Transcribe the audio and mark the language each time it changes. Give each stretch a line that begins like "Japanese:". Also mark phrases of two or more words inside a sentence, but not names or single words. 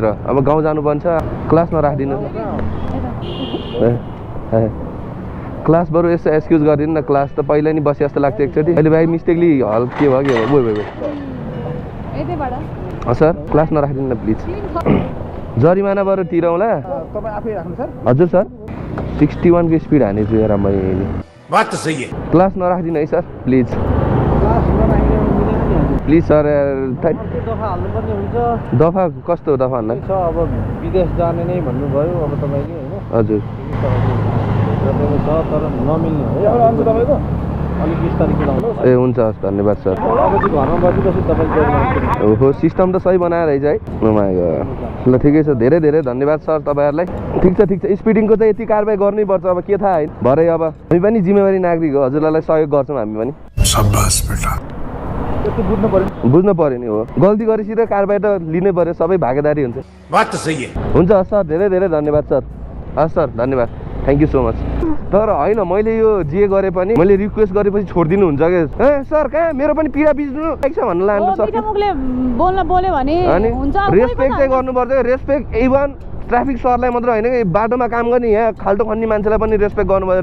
Nepali: अब गाउँ जानुपर्छ क्लास नराखिदिनु। क्लास बरु यसो एक्सक्युज गरिदिनु न। क्लास त पहिला नि बसे जस्तो लाग्थ्यो एकचोटि। अहिले भाइ मिस्टेकली हल के भयो कि भयो सर क्लास नराखिदिनु न प्लिज। जरिमाना बरु तिरौँला। तपाईँ आफै राख्नु सर। हजुर सर 61 को स्पिड हानेछु यार मैले।
Hindi: बात तो सही है।
Nepali: क्लास नराखिदिनु है सर प्लिज। क्लास नराखेर मिलेन नि हजुर। प्लिज सर। दफा हाल्नुपर्ने हुन्छ। दफा कस्तो दफा हाल्न? छ अब विदेश जाने नै भन्नुभयो अब तपाईँले होइन। हजुर छ तर नमिल्ने हो तपाईँको। अलिक बिस्तारै कुदाउनुहोस्। ए हुन्छ हस् धन्यवाद सर। अब चाहिँ घरमा बसिबसी तपाईँले ओहो सिस्टम त सही बनाएर है। ल ठिकै छ। धेरै धेरै धन्यवाद सर तपाईँहरूलाई। ठिक छ स्पिडिङको चाहिँ यति कारबाही गर्नै पर्छ। अब के थाहा होइन भरे अब हामी पनि जिम्मेवारी नागरिक हो। हजुरलाई सहयोग गर्छौँ हामी पनि।
Hindi: शाबाश बेटा।
Nepali: बुझ्नु पर्यो नि हो। गल्ती गरेपछि त कारबाही त लिनै पर्यो। सबै भागीदारी हुन्छ।
Hindi: बात तो सही है।
Nepali: हुन्छ हस् सर धेरै धेरै धन्यवाद सर। हस् सर धन्यवाद
English: thank you so much.
Nepali: तर होइन मैले यो जे गरे पनि मैले रिक्वेस्ट गरेपछि छोडिदिनु हुन्छ कि? ए सर कहाँ मेरो पनि पीडा बिच्नु छ भन्नु लाग्नु सक्छ। बोल्यो भने अनि रेस्पेक्ट चाहिँ गर्नुपर्छ।
English: respect even
Nepali: ट्राफिक सरलाई मात्र होइन कि बाटोमा काम गर्ने यहाँ खाल्टो खन्ने मान्छेलाई पनि रेस्पेक्ट गर्नुपर्छ।